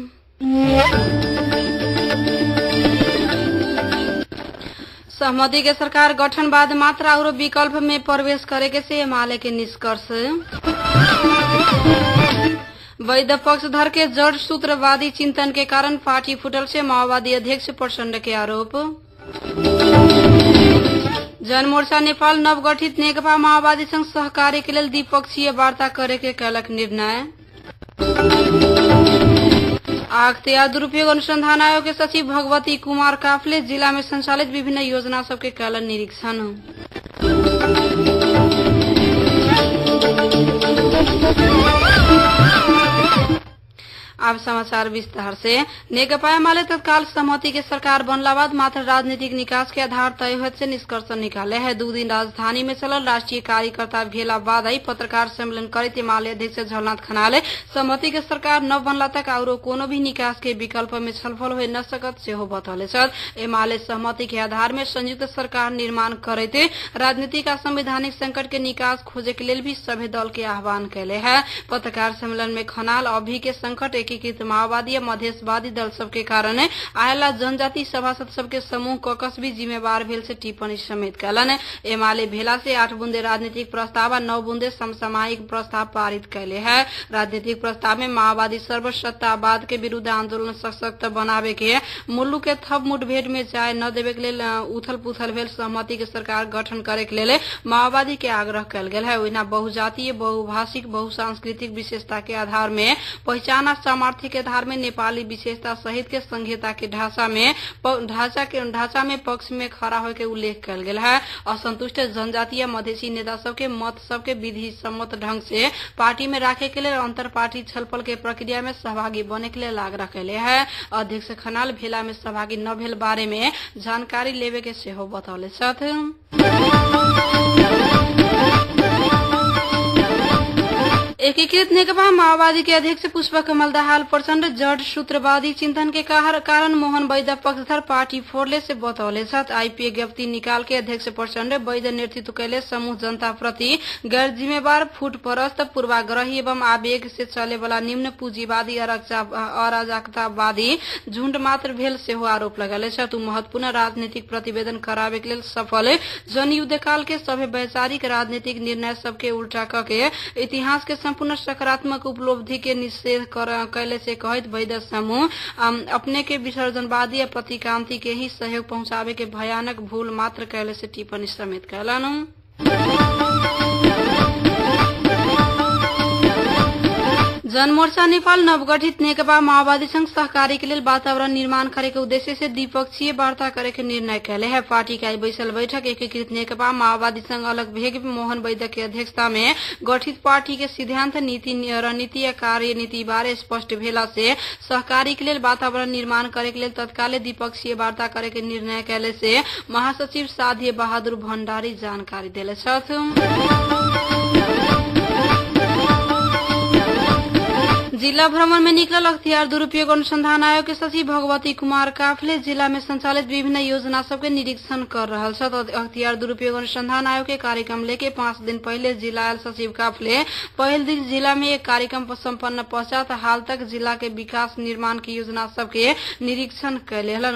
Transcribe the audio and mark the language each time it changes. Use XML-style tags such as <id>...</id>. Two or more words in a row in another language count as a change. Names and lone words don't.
<mai>सहमति के सरकार गठन बाद मात्र और विकल्प में प्रवेश करेके से एमाले के निष्कर्ष। वैध पक्षधर के जड़ सूत्रवादी चिंतन के कारण पार्टी फुटल से माओवादी अध्यक्ष प्रचण्ड के आरोप। जनमोर्चा नेपाल नवगठित नेकपा माओवादी संग सहकार्य के लिए द्विपक्षीय वार्ता करे के कलक निर्णय। अख्तियार दुरुपयोग अनुसंधान आयोग के सचिव भगवती कुमार काफले जिला में संचालित विभिन्न योजना सबके कल निरीक्षण। अब समाचार विस्तार से। नेकपा एमाले तत्काल सहमति के सरकार बनला बाद मात्र राजनीतिक निकास के आधार तय होत से निष्कर्ष निकाले है। 2 दिन राजधानी में चलल राष्ट्रीय कार्यकर्ता भेला बाद ही पत्रकार सम्मेलन करते एमाले अध्यक्ष झलनाथ खनाले सहमति के सरकार न बनला तक और कोनो भी निकास के विकल्प में छलफल हो न सकत से हो बतौले। एमाले सहमति के आधार में संयुक्त सरकार निर्माण करते राजनीतिक आ संवैधानिक संकट के निकास खोजे के लिए भी सभी दल के आह्वान कैले है। पत्रकार सम्मेलन में खनाल अभी के संकट एकीकृत माओवादी और मधेशवादी दल सबके कारण आयला जनजाति सभासद सबके समूह ककस भी जिम्मेवार भेल से टिप्पणी समेत कैलन। एमाले भेला से 8 बूंदे राजनीतिक प्रस्ताव और 9 बूंदे समसामयिक प्रस्ताव पारित कैले है। राजनीतिक प्रस्ताव में माओवादी सर्वसत्तावाद के विरुद्ध आंदोलन सशक्त बनावे के, मुल्लुक के थप मुठभेड़ में जाय न देवे के लिए उथल पुथल भेल सहमति के सरकार गठन करे के लिए माओवादी के आग्रह कैल गेल है। ओहिना बहुजातीय, बहुभाषिक, बहुसांस्कृतिक विशेषता के आधार में पहचान और सामर्थ्य के आधार में नेपाली विशेषता सहित के संहिता के ढांचा में पक्ष में खड़ा होकर के उल्लेख कल गेल है। असंतुष्ट जनजातीय मधेसी नेता सबके मत सबके विधि सम्मत ढंग से पार्टी में राखे के लिए अंतर पार्टी छलफल के प्रक्रिया में सहभागी बने के लिए आग्रह कैले है। अध्यक्ष खनाल भेला में सहभागी न भेल बारे में जानकारी लेवे के सेहो बतौले छथि। एकीकृत नेकपा माओवादी के अध्यक्ष पुष्पकमल दाहाल प्रचण्ड जड़ सूत्रवादी चिंतन के कारण मोहन वैद पक्षधर पार्टी फोड़ले से बतौले। आईपीए ज्ञप्ति निकाल के अध्यक्ष प्रचण्ड वैद नेतृत्व कैले समूह जनता प्रति गैर जिम्मेवार, फूटपरस्त, पूर्वाग्रही एवं आवेग से चले वाला निम्न पूंजीवादी अराजकतावादी झुंड मात्र भेल से आरोप लगले। महत्वपूर्ण राजनीतिक प्रतिवेदन करावे के लिए सफल जनयुद्ध काल के सभी वैचारिक राजनीतिक निर्णय सबके उल्टा करके इतिहास के संपूर्ण सकारात्मक उपलब्धि के निषेध कैले से कहित वैध समूह अपने के विसर्जनवादी या प्रतिक्रांति के ही सहयोग पहुंचावे के भयानक भूल मात्र कैले से टिप्पणी समेत कैलन। जनमोर्चा नेपाल नवगठित नेकपा माओवादी संग सहकार्य के लिए वातावरण निर्माण करे के उद्देश्य से द्विपक्षीय वार्ता करे के निर्णय कैले है। पार्टी का बैसल बैठक एकीकृत नेकपा माओवादी संग अलग भेग मोहन वैद्य के अध्यक्षता में गठित पार्टी के सिद्धांत, नीति, रणनीति या कार्यनीति बारे स्पष्ट भेला से सहकार्य के लिए वातावरण निर्माण करे के लिए तत्काल द्विपक्षीय वार्ता करे के निर्णय कैले से महासचिव साध्य बहादुर भण्डारी जानकारी देले छथि। जिला भ्रमण में निकलल अख्तियार दुरुपयोग अनुसंधान आयोग के सचिव भगवती कुमार काफले जिला में संचालित विभिन्न योजना सबके निरीक्षण कर रहल छथि। अख्तियार दुरुपयोग अनुसंधान आयोग के कार्यक्रम लेके 5 दिन पहले जिला आयल सचिव काफले पहल दिन जिला में एक कार्यक्रम संपन्न पश्चात हाल तक जिला के विकास निर्माण की योजना सबके निरीक्षण कैले हलन।</mai>